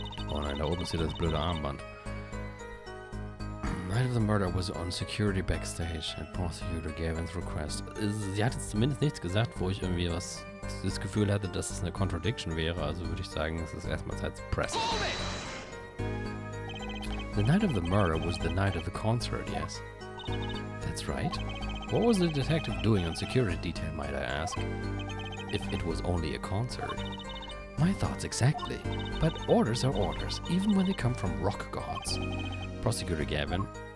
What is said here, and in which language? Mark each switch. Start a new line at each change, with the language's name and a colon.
German: Oh nein, da oben ist hier das blöde Armband.
English: Night of the murder was on security backstage and prosecutor Gavin's request.
German: Sie hat jetzt zumindest nichts gesagt, wo ich irgendwie das Gefühl hatte, dass es eine Contradiction wäre. Also würde ich sagen, es ist erstmal Zeit zu pressen.
English: The night of the murder was the night of the concert, yes. That's right. What was the detective doing on security detail, might I ask? If it was only a concert. My thoughts exactly. But orders are orders, even when they come from rock gods. Prosecutor Gavin.